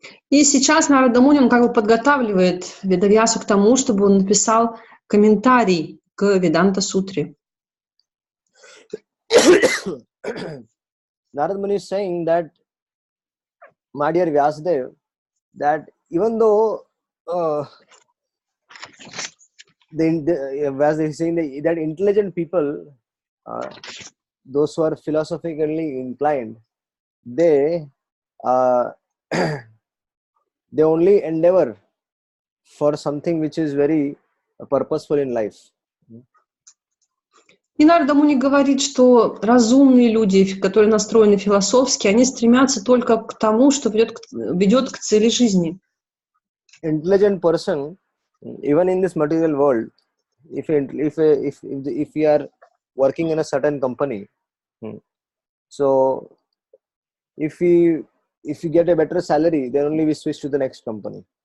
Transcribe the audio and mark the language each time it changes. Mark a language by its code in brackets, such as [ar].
[ru] И сейчас Нарада Муни, он как бы подготавливает Ведавьясу к тому, чтобы он написал комментарий к Веданта-сутре. [en] Narada Muni is saying that, my dear Vyasadeva, that even though Vyasdev is saying that intelligent people, those who are philosophically inclined, they only endeavor for something which is very purposeful in life. [ru] И Нарада Муни говорит, что разумные люди, которые настроены философски, они стремятся только к тому, что ведет к цели жизни. [en] Intelligent person, even in this material world, if we are working in a certain company, so if we get a better salary, then only we switch to the next company.